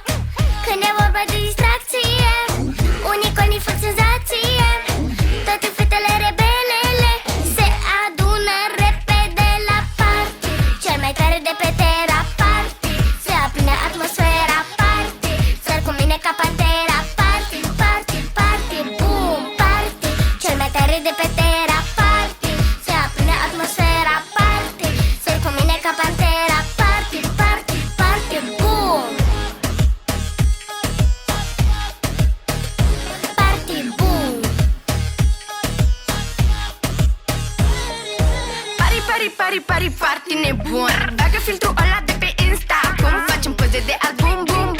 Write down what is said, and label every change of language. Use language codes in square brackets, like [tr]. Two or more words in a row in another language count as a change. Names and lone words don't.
[ro] Când e vorba de distracție, unicornii fac senzație. Toate fetele rebelele se adună repede la party. Cel mai tare de pe Terra Party. Se aprinde atmosfera party. Sar cu mine ca pantera [en] party, party, party, boom, party. [ro] Cel mai tare de pe Terra Party. Se aprinde atmosfera party. Sar cu mine ca pantera [en] party, party, party, boom. Party, boom. [ro] Pari, pari, pari, pari, party nebun. Bagă filtrul ăla de pe Insta. Cum facem poze de album.